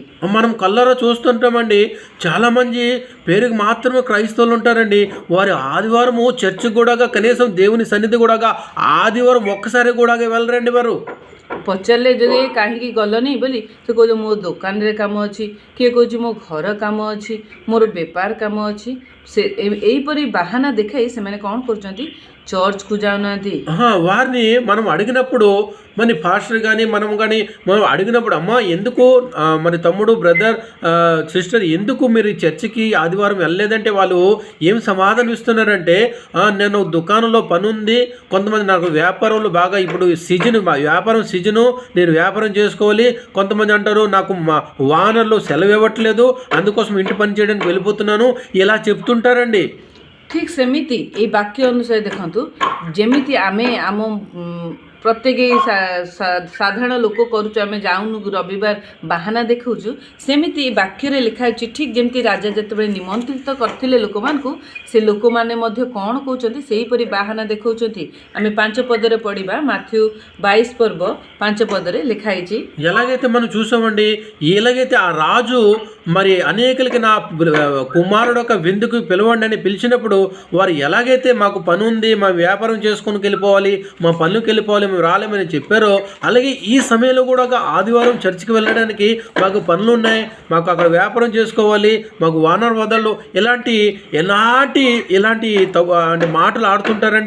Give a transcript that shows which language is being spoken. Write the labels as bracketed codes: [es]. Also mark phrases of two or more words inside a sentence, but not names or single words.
[te] మనం కళ్ళారా చూస్తుంటామండి. చాలా మంది పేరుకి మాత్రమే క్రైస్తవులు ఉంటారండి. వారి ఆదివారము చర్చ్ కూడా కనీసం దేవుని సన్నిధి కూడా ఆదివారం ఒక్కసారి కూడా వెళ్ళరండి వారు। [or] ପଚାରିଲେ ଯଦି କାହିଁକି ଗଲନି ବୋଲି ସେ କହୁଛି ମୋ ଦୋକାନରେ କାମ ଅଛି, କିଏ କହୁଛି ମୋ ଘର କାମ ଅଛି, ମୋର ବେପାର କାମ ଅଛି। ସେ ଏହିପରି ବାହାନା ଦେଖାଇ ସେମାନେ କ'ଣ କରୁଛନ୍ତି? చర్చ్కు ଯାଉନାହାନ୍ତି। [te] వారిని మనం అడిగినప్పుడు మరి పాస్టర్ కానీ మనం అడిగినప్పుడు అమ్మా ఎందుకు మరి తమ్ముడు [en] brother sister [te] ఎందుకు మీరు చర్చికి ఆదివారం వెళ్ళలేదంటే వాళ్ళు ఏం సమాధానం ఇస్తున్నారంటే నేను దుకాణంలో పని ఉంది, కొంతమంది నాకు వ్యాపారంలో బాగా ఇప్పుడు వ్యాపారం సీజను నేను వ్యాపారం చేసుకోవాలి, కొంతమంది అంటారు నాకు మా వానర్లు సెలవు ఇవ్వట్లేదు అందుకోసం ఇంటి పని చేయడానికి వెళ్ళిపోతున్నాను, ఇలా చెప్తుంటారండి। [or] ଠିକ୍ ସେମିତି ଏଇ ବାକ୍ୟ ଅନୁସାରେ ଦେଖନ୍ତୁ, ଯେମିତି ଆମେ ଆମ ପ୍ରତ୍ୟେକ ସାଧାରଣ ଲୋକ କରୁଛୁ, ଆମେ ଯାଉନୁ ରବିବାର ବାହାନା ଦେଖାଉଛୁ, ସେମିତି ଏ ବାକ୍ୟରେ ଲେଖା ଅଛି ଠିକ୍ ଯେମିତି ରାଜା ଯେତେବେଳେ ନିମନ୍ତ୍ରିତ କରିଥିଲେ ଲୋକମାନଙ୍କୁ, ସେ ଲୋକମାନେ ମଧ୍ୟ କ'ଣ କହୁଛନ୍ତି? ସେହିପରି ବାହାନା ଦେଖାଉଛନ୍ତି। ଆମେ 5 ପଦରେ ପଢ଼ିବା, ମାଥ୍ୟୁ 22 ପର୍ବ 5 పదରେ ଲେଖା ହେଇଛି। [te] ఎలాగైతే మనం చూసామండి, ఎలాగైతే ఆ రాజు మరి అనేకులకి నా కుమారుడు ఒక విందుకు పిలవండి అని పిలిచినప్పుడు వారు ఎలాగైతే మాకు పని ఉంది, మా వ్యాపారం చేసుకుని వెళ్ళిపోవాలి, మా పనులకు వెళ్ళిపోవాలి, మేము రాలేమని చెప్పారో, అలాగే ఈ సమయంలో కూడా ఆదివారం చర్చికి వెళ్ళడానికి మాకు పనులు ఉన్నాయి, మాకు అక్కడ వ్యాపారం చేసుకోవాలి, మాకు వానర్ వదళ్ళు ఇలాంటి అంటే మాటలు ఆడుతుంటారండి।